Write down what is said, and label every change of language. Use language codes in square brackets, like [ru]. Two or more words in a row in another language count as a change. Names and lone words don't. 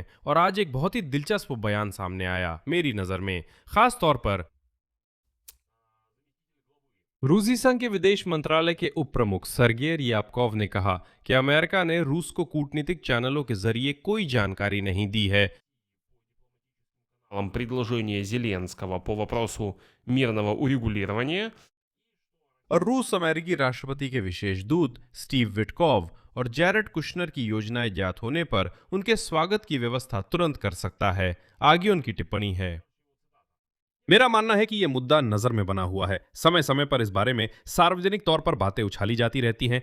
[hi] और आज एक बहुत ही दिलचस्प बयान सामने आया मेरी नजर में, खास तौर पर रूसी संघ के विदेश मंत्रालय के उप प्रमुख सर्गेई ryabkov ने कहा कि अमेरिका ने रूस को कूटनीतिक चैनलों के जरिए कोई जानकारी नहीं दी है। [ru] Предложение Зеленского по вопросу мирного урегулирования. [hi] और रूस अमेरिकी राष्ट्रपति के विशेष दूत स्टीव विटकॉव और जैरेड कुशनर की योजनाएं ज्ञात होने पर उनके स्वागत की व्यवस्था तुरंत कर सकता है। आगे उनकी टिप्पणी है, मेरा मानना है कि यह मुद्दा नजर में बना हुआ है। समय समय पर इस बारे में सार्वजनिक तौर पर बातें उछाली जाती रहती हैं।